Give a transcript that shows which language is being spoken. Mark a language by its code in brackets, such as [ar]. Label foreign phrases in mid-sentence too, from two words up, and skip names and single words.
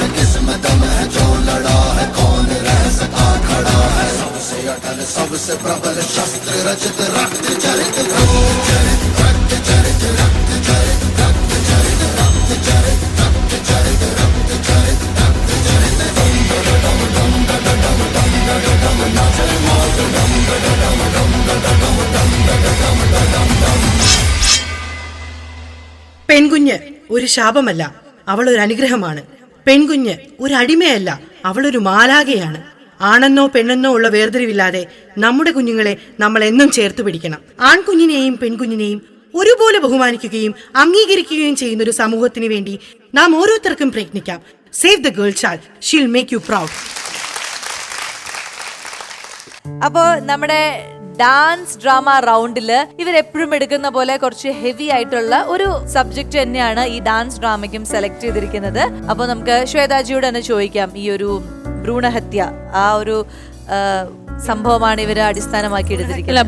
[hi] किस्मत में है जो लड़ा है, कौन रह सका खड़ा है। सबसे अटल सबसे प्रबल शस्त्र रचित, रक्त चरित चरित, रक्त चरित रक्त चरित, रक्त चरित रक्त चरित, रक्त चरित रक्त चरित, रक्त चरित। [ml] പെൺകുഞ്ഞ് ഒരു ശാപമല്ല, അവൾ ഒരു അനുഗ്രഹമാണ്. പെൺകുഞ്ഞ് ഒരു അടിമയല്ല, അവളൊരു മാലാഖയാണ്. ആണെന്നോ പെണ്ണെന്നോ ഉള്ള വേർതിരിവില്ലാതെ നമ്മുടെ കുഞ്ഞുങ്ങളെ നമ്മൾ എന്നും ചേർത്ത് പിടിക്കണം. ആൺകുഞ്ഞിനെയും പെൺകുഞ്ഞിനെയും ഒരുപോലെ ബഹുമാനിക്കുകയും അംഗീകരിക്കുകയും ചെയ്യുന്ന ഒരു സമൂഹത്തിന് വേണ്ടി നാം ഓരോരുത്തർക്കും പ്രയത്നിക്കാം. [en] Save the girl child, she will make you proud. [ml] അപ്പോ നമ്മുടെ [en] dance drama [ml] റൗണ്ടില് ഇവരെപ്പോഴും എടുക്കുന്ന പോലെ കുറച്ച് ഹെവി ആയിട്ടുള്ള ഒരു സബ്ജക്ട് തന്നെയാണ് ഈ ഡാൻസ് ഡ്രാമയ്ക്കും സെലക്ട് ചെയ്തിരിക്കുന്നത്. അപ്പൊ നമുക്ക് ശ്വേതാജിയോട് തന്നെ ചോദിക്കാം, ഈ ഒരു ഭ്രൂണഹത്യ ആ ഒരു സംഭവമാണ് ഇവര് അടിസ്ഥാനമാക്കി എടുത്തിരിക്കുന്നത്.